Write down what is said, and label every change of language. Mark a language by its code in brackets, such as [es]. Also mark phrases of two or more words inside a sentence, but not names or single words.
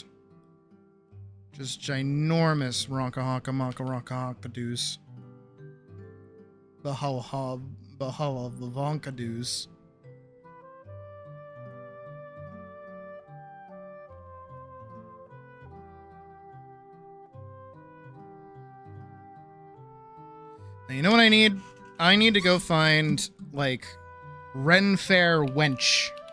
[en] Just ginormous ronka-honka-monka-ronka-honka-doos. Bahava-bahava-vonka-doos. Now, you know what I need? I need to go find, like, Ren Fair Wench.